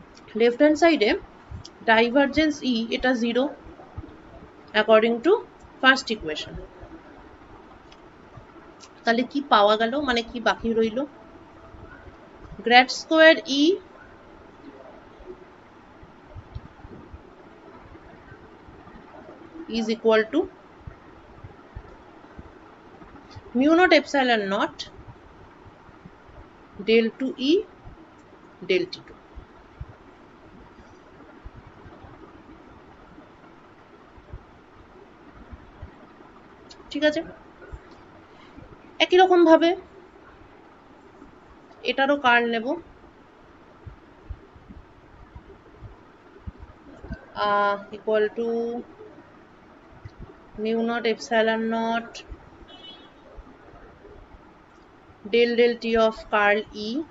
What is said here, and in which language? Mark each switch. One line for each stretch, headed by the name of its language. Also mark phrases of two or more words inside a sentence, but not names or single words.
English: left hand side divergence E এটা 0 according to first equation.
Bangla: তাহলে কি পাওয়া গেল, মানে কি বাকি রইল?
English: grad square E is equal to mu naught epsilon naught del 2 e del t2।
Bangla: ঠিক আছে, একই রকম ভাবে এটারও কার্ল নেব।
English: equal to mu naught epsilon naught del t of curl E.